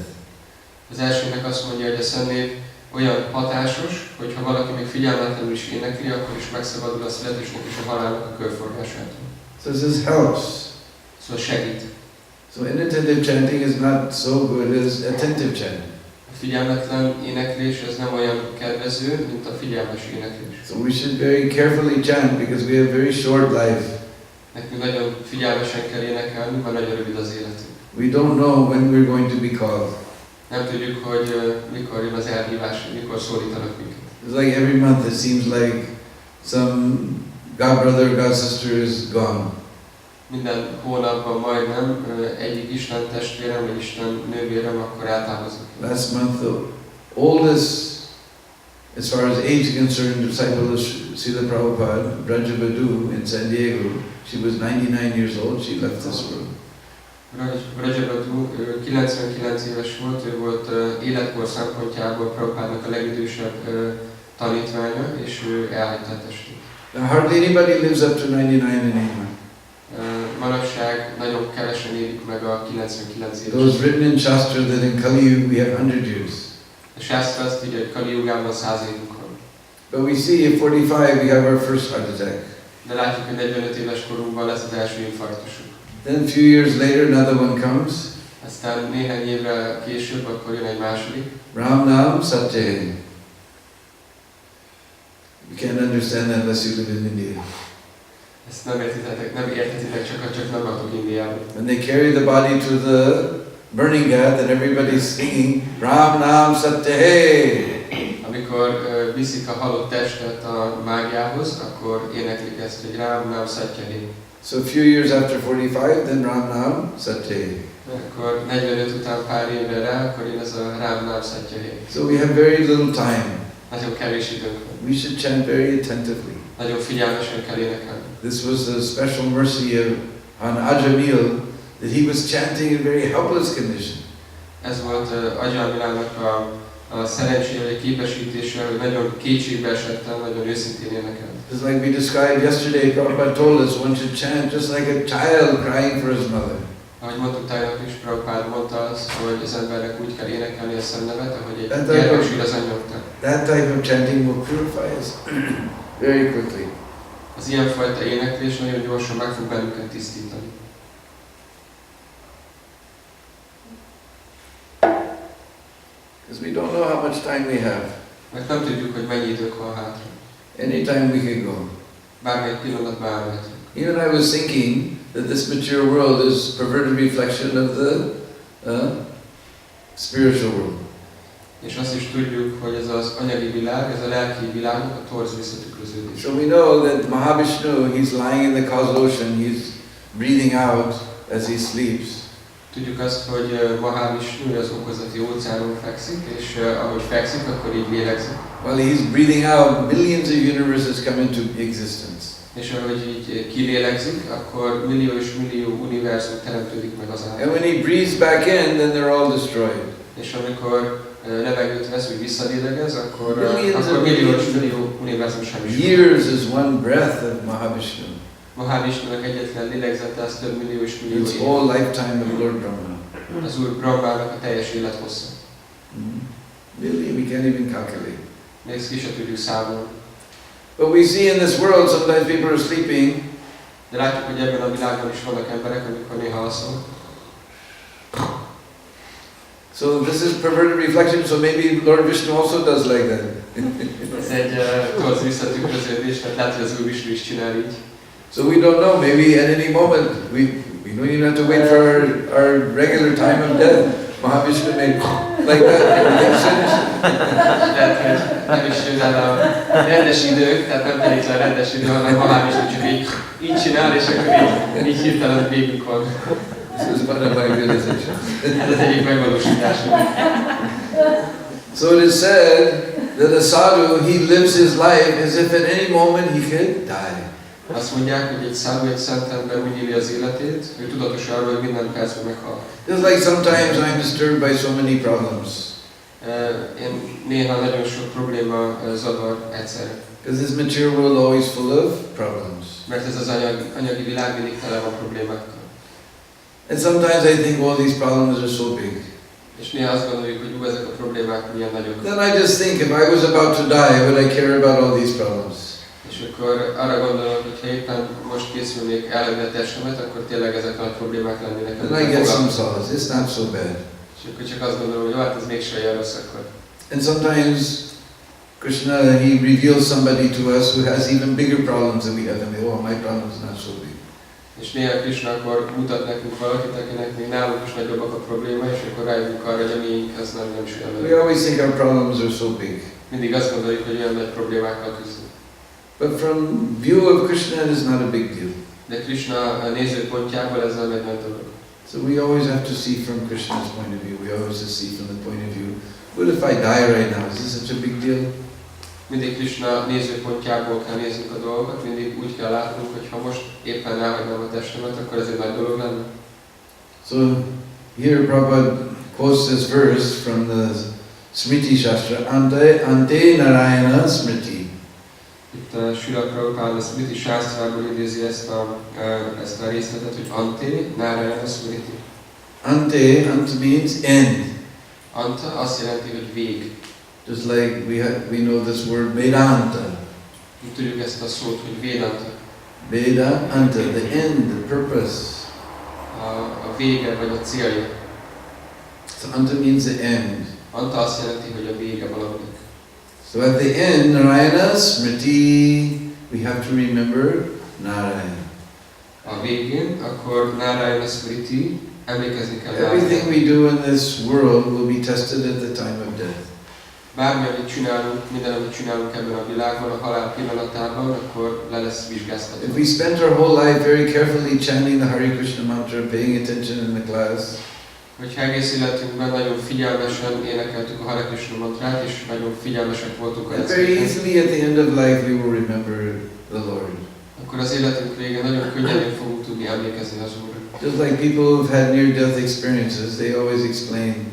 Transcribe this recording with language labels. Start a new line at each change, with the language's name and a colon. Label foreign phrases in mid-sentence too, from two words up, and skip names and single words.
Hungarian: Az elsőnek azt mondja, hogy a Szent Név olyan hatásos, hogy ha valaki még figyelmetlenül is énekli, akkor is megszabadul a születésnek és a halálnak a körforgásától.
English: So this helps.
Hungarian: Szóval segít.
English: So inattentive chanting is not so good as attentive chanting.
Hungarian: A figyelmetlen éneklés ez nem olyan kedvező, mint a figyelmes éneklés.
English: So we should very carefully chant because we have very short life.
Hungarian: Nekünk nagyon figyelmesen kell énekelni, mert nagyon rövid az életünk.
English: We don't know when we're going to be called.
Hungarian: Nem tudjuk, hogy mikor jön az elhívás, mikor szólítanak minket.
English: It's like every month it seems like some God brother, God sister is gone.
Hungarian: Minden hónapban majdnem egyik Isten testvérem, vagy Isten nővérem akkor eltávozik.
English: Last month the oldest, as far as age concerned, disciple of Srila Prabhupada, Bandhu in San Diego, she was 99 years old, she left this world.
Hungarian: Bandhu 99 éves volt, ő volt életkor szempontjából Prabhupádnak a legidősebb tanítványa, és ő elhagyta a testét.
English: Hardly anybody lives up to 99 anymore.
Hungarian: Manapság nagyon kevesen élik meg a 99 éves.
English: Those written in Shastra that in Kali Yuga we have 100 years.
Hungarian: A Shastra azt írja, hogy Kali Jugában 100 évünk van.
English: But we see at 45 we have our first heart attack.
Hungarian: De látjuk, hogy 45 éves korunkban lesz az első infarktusunk.
English: Then a few years later another one comes.
Hungarian: Aztán néhány évre később akkor jön egy második.
Hindi: Ram Nam Satya.
English: You can't understand that unless you live in India.
Hungarian: Ezt nem értetitek, csak nem vagytok Indiában.
English: When they carry the body to the burning ghat and everybody's singing
Hindi: Ram Nam Satya.
Hungarian: Amikor viszik a halott testet a mágiához, akkor éneklik ezt, hogy
Hindi: Ram Nam Satya.
English: So a few years after 45, then
Hindi: Ram Nam Satya.
Hungarian: Akkor 45 után pár évre rá, akkor jön ez a
Hindi: Ram Nam Satya.
English: So we have very little time.
Hungarian: Nagyon kevés időnk van.
English: We should chant very attentively.
Hungarian: Nagyon figyelmesen kell énekelni.
English: This was a special mercy on Ajamil, that he was chanting in very helpless condition.
Hungarian: Ez volt Ajamilának a szerencsére, vagy képesítése, hogy nagyon kétségbe esettem, nagyon őszintén énekelni.
English: It's like we described yesterday, Prabhupada told us one should chant just like a child crying for his mother.
Hungarian: Ahogy mondtuk tegnap is, Prabhupada mondta azt, hogy az embernek úgy kell énekelni a Szentnevet, ahogy egy gyermek sír az anyja után.
English: That type of chanting will purify us very quickly.
Hungarian: Az ilyenfajta éneklés nagyon gyorsan meg fog bennünket tisztítani.
English: Because we don't know how much time we have.
Hungarian: Mert nem tudjuk, hogy mennyi idők van hátra.
English: Anytime we can go.
Hungarian: Bármely pillanatban elmehetünk.
English: Even I was thinking that this material world is perverted reflection of the spiritual world.
Hungarian: És azt is tudjuk, hogy ez az anyagi világ, ez a lelki világnak a torz visszatükröződés.
English: So we know that Mahavishnu, he's lying in the cosmos ocean, he's breathing out as he sleeps.
Hungarian: Tudjuk azt, hogy Mahavishnu az okozati óceánon fekszik, és ahogy fekszik, akkor így lélegzik.
English: While he's breathing out, millions of universes come into existence.
Hungarian: És ahogy így kilélegzik, akkor millió és millió univerzum teremtődik meg az által.
English: And when he breathes back in, then they're all destroyed.
Hungarian: És amikor levegőt vesz, hogy visszalélegez, akkor millió és millió univerzum semmi.
English: Years is one breath of Mahavishnu.
Hungarian: Mahavishnunak egyetlen lélegzete, az több millió és millió
English: It's
Hungarian: év.
English: all lifetime of Lord Brahma.
Hungarian: Az Úr Brahmának a teljes élethossza.
English: Really, we can't even calculate.
Hungarian: Még ezt ki se tudjuk számolni.
English: But we see in this world sometimes people are sleeping.
Hungarian: De látjuk, hogy ebben a világban is vannak emberek, amikor néha alszol.
English: So this is perverted reflection, so maybe Lord Vishnu also does like that.
Hungarian: Ez egy torz visszatükröződés, mert lehet, hogy az Úr Vishnu is csinál így.
English: So we don't know, maybe at any moment, we don't even have to wait for our regular time of death. Mahavishnu may like that.
Hungarian: Tehát, hogy nem is jön el a rendes idők, tehát nem telik le a rendes idő, hanem Mahavishnu csak így csinál, és akkor így hirtelen végünk van.
English: This is one of my realizations.
Hungarian: Ez az egyik megvalósításunk.
English: So it is said that a sadhu, he lives his life as if at any moment he could die.
Hungarian: Azt mondják, hogy egy szálló, egy szent ember úgy éli az életét, hogy tudatos arról, hogy minden percben meghal.
English: Just like sometimes I'm disturbed by so many problems.
Hungarian: Én néha nagyon sok probléma zavar egyszerre.
English: Because this material world always full of problems.
Hungarian: Mert ez az anyagi világ mindig tele van problémákkal.
English: And sometimes I think, well, these problems are so big.
Hungarian: És néha azt gondoljuk, hogy ezek a problémák milyen nagyok.
English: Then I just think, if I was about to die, would I care about all these problems?
Hungarian: És akkor arra gondolom, hogy ha éppen most készülnék elhagyni a testemet, akkor tényleg ezek nagy problémák lennének.
English: Then I get some solace. It's not so bad.
Hungarian: És akkor csak azt gondolom, hogy hát ez mégse olyan rossz akkor.
English: And sometimes Krishna, he reveals somebody to us who has even bigger problems than we have, and we, oh, my problem is not so big.
Hungarian: És néha Krisna akkor mutat nekünk valakit, akinek még nálunk is nagyobbak a probléma, és akkor rájövünk arra, hogy a miénk az nem is olyan
English: We
Hungarian: nagy.
English: always think our problems are so big.
Hungarian: Mindig azt gondoljuk, hogy olyan nagy problémákkal küzdünk.
English: But from view of Krishna, it is not a big deal.
Hungarian: De Krisna nézőpontjából ez nem egy nagy dolog.
English: So we always have to see from Krishna's point of view. We always have to see from the point of view, what if I die right now? Is this such a big deal?
Hungarian: Mindig Krisna nézőpontjából kell néznünk a dolgokat, mindig úgy kell látnunk, hogy ha most éppen elhagynám a testemet, akkor ez egy nagy dolog lenne.
English: So here Prabhupada quotes this verse from the Smriti Shastra,
Sanskrit: Ante Narayana Smriti.
Hungarian: Itt a Srila Prabhupada a Smriti Sásztrából idézi ezt a részletet, hogy
Sanskrit: Ante Narayana Smriti.
English: Ante means end.
Hungarian: Anta azt jelenti, hogy vég.
English: Just like we know this word Vedanta.
Hungarian: Mi tudjuk ezt a szót, hogy Vedanta.
English: Vedanta, the end, the purpose.
Hungarian: A vége vagy a célja.
English: So Anta means the end.
Hungarian: Anta azt jelenti, hogy a vége valaminek.
English: So at the end,
Sanskrit: Narayana Smriti,
English: we have to remember Narayana.
Hungarian: A végén, akkor
Sanskrit: Narayana Smriti,
Hungarian: emlékezni kell rá.
English: Everything we do in this world will be tested at the time of death.
Hungarian: Bármi, amit csinálunk, minden, amit csinálunk ebben a világban, a halál pillanatában, akkor le lesz vizsgáztatva.
English: If we spend our whole life very carefully chanting the Hare Krishna mantra, paying attention in the class,
Hungarian: Hogyha egész életünkben nagyon figyelmesen énekeltük a Hare Krishna mantrát, és nagyon figyelmesek voltunk a
English: and very
Hungarian: leckéken,
English: easily at the end of life we will remember the Lord.
Hungarian: akkor az életünk végén nagyon könnyedén fogunk tudni emlékezni az Úrra.
English: Just like people who've had near-death experiences, they always explain,